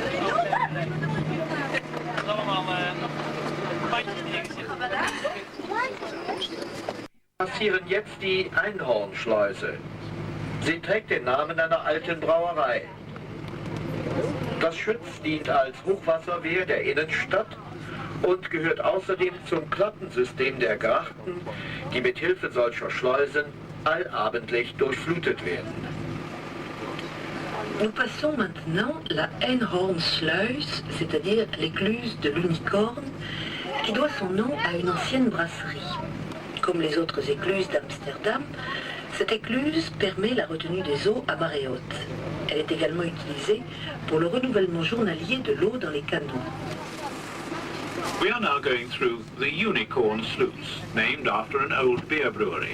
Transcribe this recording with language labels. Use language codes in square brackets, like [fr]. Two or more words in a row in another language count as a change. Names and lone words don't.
[nl] Dat is allemaal bandjes die erin zitten. [de] Passieren jetzt die Einhornschleuse. Sie trägt den Namen einer alten Brauerei. Das Schütz dient als Hochwasserwehr der Innenstadt und gehört außerdem zum Klappensystem der Grachten, die mit Hilfe solcher Schleusen allabendlich durchflutet werden. [fr] Nous passons maintenant la Einhornsluis, c'est-à-dire l'écluse de l'Unicorne, qui doit son nom à une ancienne brasserie. Comme les autres écluses d'Amsterdam, Cette écluse permet la retenue des eaux à marée haute. Elle est également utilisée pour le renouvellement journalier de l'eau dans les canaux. [en] We are now going through the Unicorn Sluice, named after an old beer brewery.